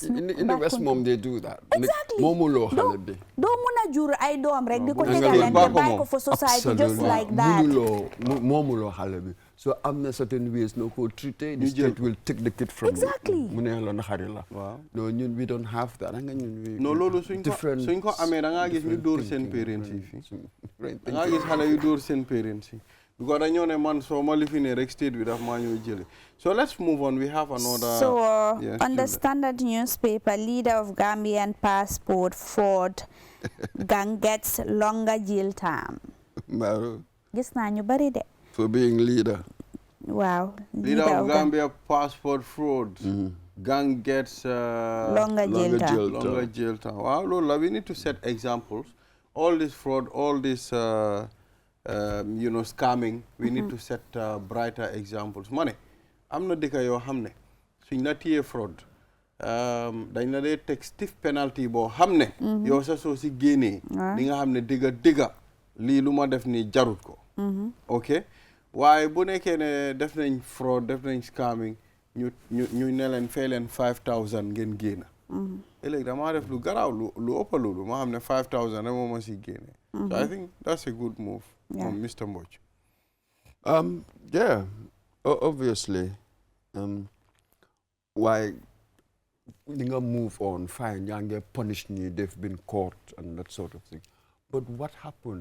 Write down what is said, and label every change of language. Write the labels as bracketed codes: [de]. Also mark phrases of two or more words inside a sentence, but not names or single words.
[en] In the West Mom they do that. Exactly. [wo] Moomuloo xale bi. doo mun a jur ay doom rek di ko tegaleen te bàyyi ko [en] for society just like that. [wo] Moomuloo xale bi. So am na [en] certain ways [wo] no ko treated. [en] The state will take the kid from exactly. [wo] mu ne la naxari la. No ñun [en] we don't have that. [wo] No loolu suñ ko amee da ngaa gis ñu dóor seen parents yi fii. Da ngaa gis xale yu dóor seen parents yi. [en] Because I know [wo] man so ma lifine rek state bi daf ma ñëw jël. [en] So let's move on. We have another. So on the Standard newspaper, leader of Gambian passport fraud gang gets longer jail time. [wo] Gis naa ñu bari de. [en] For being leader. Wow. Leader of Gambia passport fraud. Gang gets longer jail time. Wow, Lola, we need to set examples. All this fraud, all this scamming, we need to set brighter examples. Money, [wo] am na dëkk yoo xam ne suñ la téye fraud dañ la dee teg [en] stiff penalty [wo] boo xam ne yow sa soo si génnee di nga xam ne digga lii lu ma def nii jarut ko ok waaye bu nekkee ne def nañ fraud def nañ scamming ñu ne leen fay leen 5000 ngeen génn ëllëg damaa def lu garaaw lu ëpp loolu ma xam ne 5000 rek moo ma si génne [en] so I think that's a good move from Mr. Mbodj. Yeah, obviously. Why you move on, fine, you get punished, they've been caught and that sort of thing. But what happened?